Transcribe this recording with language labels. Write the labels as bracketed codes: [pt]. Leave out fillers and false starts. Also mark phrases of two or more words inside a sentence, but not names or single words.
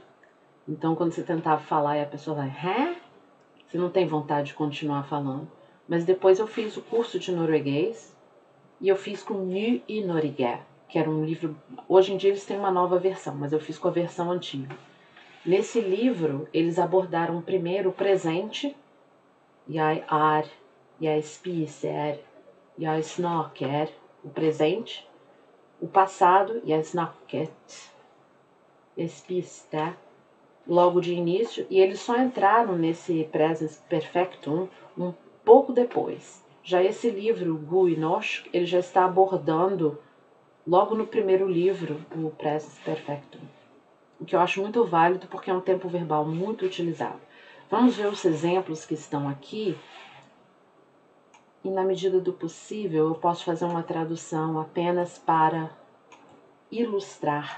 [pt] Então, quando você tentava falar e a pessoa vai, você não tem vontade de continuar falando. Mas depois eu fiz o curso de norueguês e eu fiz com Ny i Norge, que era um livro. Hoje em dia eles têm uma nova versão, mas eu fiz com a versão antiga. Nesse livro, eles abordaram primeiro o presente, [no] jeg spiser, jeg snakker, [pt] o presente, o passado, [no] jeg snakket, jeg spiste, [pt] logo de início, e eles só entraram nesse [no] Presens Perfectum [pt] um pouco depois. Já esse livro, God i norsk, ele já está abordando logo no primeiro livro o [no] Presens Perfectum, [pt] o que eu acho muito válido porque é um tempo verbal muito utilizado. Vamos ver os exemplos que estão aqui e na medida do possível eu posso fazer uma tradução apenas para ilustrar.